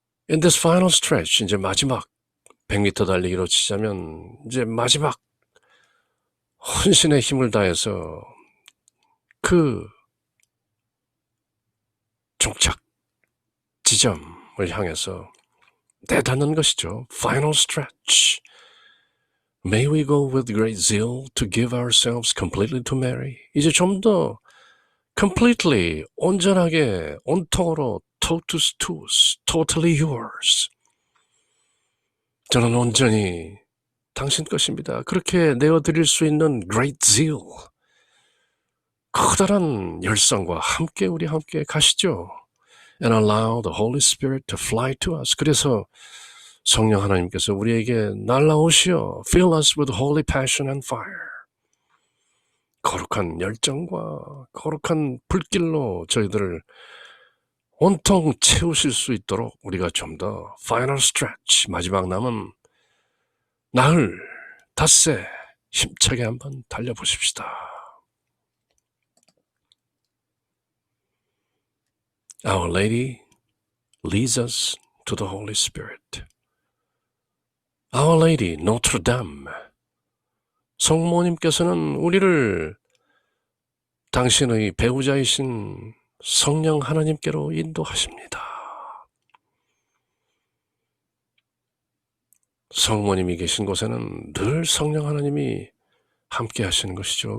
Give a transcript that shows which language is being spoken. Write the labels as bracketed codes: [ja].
[en] In this final stretch, [ko] 이제 마지막 100m 달리기로 치자면 이제 마지막 혼신의 힘을 다해서 그 종착 지점을 향해서 내닫는 것이죠. [en] Final stretch. May we go with great zeal to give ourselves completely to Mary. [ko] 이제 좀 더 completely, 온전하게, 온통으로 [la] totus tuus, [en] totally yours. [ko] 저는 온전히 당신 것입니다. 그렇게 내어드릴 수 있는 [en] great zeal, [ko] 커다란 열성과 함께 우리 함께 가시죠. [en] And allow the Holy Spirit to fly to us. [ko] 그래서 성령 하나님께서 우리에게 날라오시어 [en] fill us with holy passion and fire. [ko] 거룩한 열정과 거룩한 불길로 저희들을 온통 채우실 수 있도록 우리가 좀 더 [en] final stretch, [ko] 마지막 남은 나흘, 닷새 힘차게 한번 달려보십시다. [en] Our Lady leads us to the Holy Spirit. Our Lady, Notre Dame. [ko] 성모님께서는 우리를 당신의 배우자이신 성령 하나님께로 인도하십니다. 성모님이 계신 곳에는 늘 성령 하나님이 함께 하시는 것이죠.